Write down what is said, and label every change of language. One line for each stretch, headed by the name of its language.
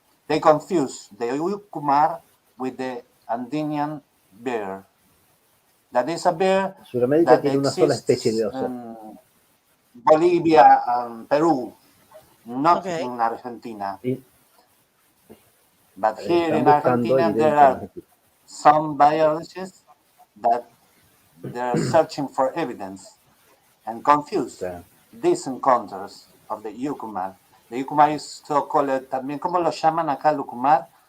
English: They confuse the Ucumar with the Andean bear. That is a bear
Spanish: Sudamérica tiene una sola especie de oso.
English: Bolivia and Peru, not in Argentina. But here in Argentina, there are some biologists that they're searching for evidence and confuse these encounters of the Ucumar. The Ucumar is so called
Spanish: también, ¿cómo lo llaman acá el Ucumar?